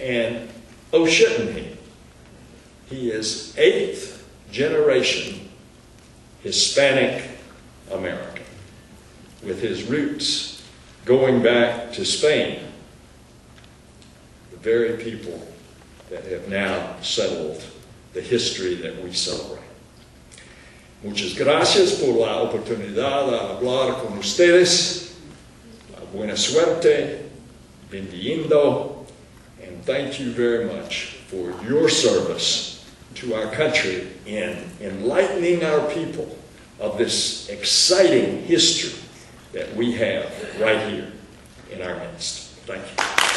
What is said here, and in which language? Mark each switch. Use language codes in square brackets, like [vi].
[en] And oh, shouldn't he? He is 8th generation Hispanic American, with his roots going back to Spain, the very people that have now settled the history that we celebrate. [es] Muchas gracias por la oportunidad de hablar con ustedes. Buena suerte, bendiendo, [en] and thank you very much for your service to our country in enlightening our people of this exciting history that we have right here in our midst. Thank you.